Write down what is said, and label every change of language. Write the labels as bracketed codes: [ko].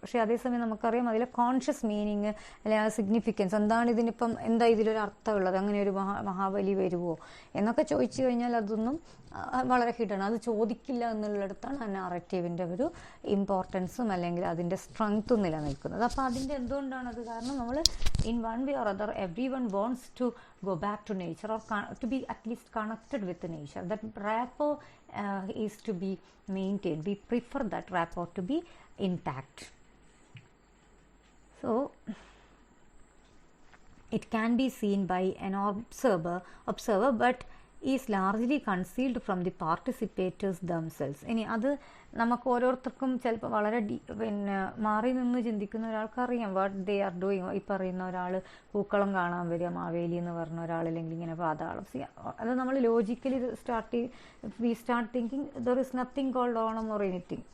[ml] പക്ഷേ അതേസമയം നമുക്കറിയാം അതിലെ കോൺഷ്യസ് മീനിങ് അല്ലെങ്കിൽ ആ സിഗ്നിഫിക്കൻസ് എന്താണ്, ഇതിനിപ്പം എന്താ ഇതിലൊരു അർത്ഥമുള്ളത്, അങ്ങനെ ഒരു മഹാബലി വരുമോ എന്നൊക്കെ ചോദിച്ചു കഴിഞ്ഞാൽ അതൊന്നും വളരെ ഹിഡൻ, അത് ചോദിക്കില്ല എന്നുള്ളിടത്താണ് ആ നാറേറ്റീവിൻ്റെ ഒരു ഇമ്പോർട്ടൻസും അല്ലെങ്കിൽ അതിൻ്റെ സ്ട്രെങ്ത്തും നിലനിൽക്കുന്നത്. അപ്പോൾ അതിൻ്റെ എന്തുകൊണ്ടാണത്? കാരണം നമ്മൾ [en] In one way or other every one wants to go back to nature or to be at least connected with the nature. That rapport is to be maintained. We prefer that rapport to be intact. So it can be seen by an observer but is largely concealed from the participators themselves. [ml] ഇനി അത് നമുക്ക് ഓരോരുത്തർക്കും ചിലപ്പോൾ വളരെ മാറി നിന്ന് ചിന്തിക്കുന്ന ഒരാൾക്കറിയാം [en] What they are doing. [ml] ഈ പറയുന്ന ഒരാൾ പൂക്കളം കാണാൻ വരിക, മാവേലി എന്ന് പറഞ്ഞ ഒരാൾ, അല്ലെങ്കിൽ ഇങ്ങനെ പാതാളം. അത് നമ്മൾ logically [en] We start thinking there is nothing called Onam or anything.